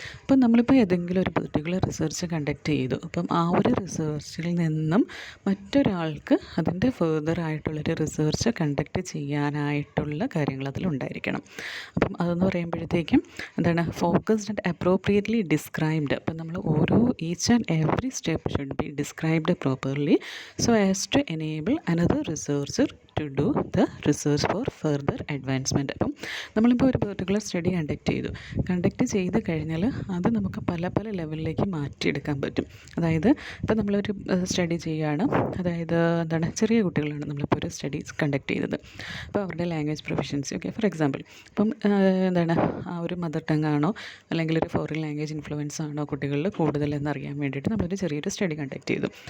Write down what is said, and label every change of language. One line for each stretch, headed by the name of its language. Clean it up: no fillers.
Malayalam: അപ്പം നമ്മളിപ്പോൾ ഏതെങ്കിലും ഒരു പെർട്ടിക്കുലർ റിസർച്ച് കണ്ടക്ട് ചെയ്തു. അപ്പം ആ ഒരു റിസർച്ചിൽ നിന്നും മറ്റൊരാൾക്ക് അതിൻ്റെ ഫർദർ ആയിട്ടുള്ളൊരു റിസർച്ച് കണ്ടക്ട് ചെയ്യാനായിട്ടുള്ള കാര്യങ്ങൾ അതിലുണ്ടായിരിക്കണം. അപ്പം അതെന്ന് പറയുമ്പോഴത്തേക്കും എന്താണ്,
English: Focused and appropriately described.
Malayalam: അപ്പം നമ്മൾ ഓരോ
English: Each and every step should be described properly so as to enable another researcher to do the research for further advancement.
Malayalam: അപ്പം നമ്മളിപ്പോൾ ഒരു പെർട്ടിക്കുലർ സ്റ്റഡി കണ്ടക്ട് ചെയ്ത് കഴിഞ്ഞാൽ അത് നമുക്ക് പല പല ലെവലിലേക്ക് മാറ്റിയെടുക്കാൻ പറ്റും. അതായത് ഇപ്പോൾ നമ്മളൊരു സ്റ്റഡി ചെയ്യുകയാണ്, അതായത് എന്താണ്, ചെറിയ കുട്ടികളാണ് നമ്മളിപ്പോൾ ഒരു സ്റ്റഡി കണ്ടക്ട് ചെയ്തത്. അപ്പോൾ അവരുടെ language proficiency, okay, for example ഇപ്പം എന്താണ്, ആ ഒരു മദർ ടങ് ആണോ അല്ലെങ്കിൽ ഒരു ഫോറിൻ ലാംഗ്വേജ് ഇൻഫ്ലുവൻസ് ആണോ കുട്ടികളിൽ കൂടുതലെന്നറിയാൻ വേണ്ടിയിട്ട് നമ്മളൊരു ചെറിയൊരു സ്റ്റഡി കണ്ടക്ട് ചെയ്തു.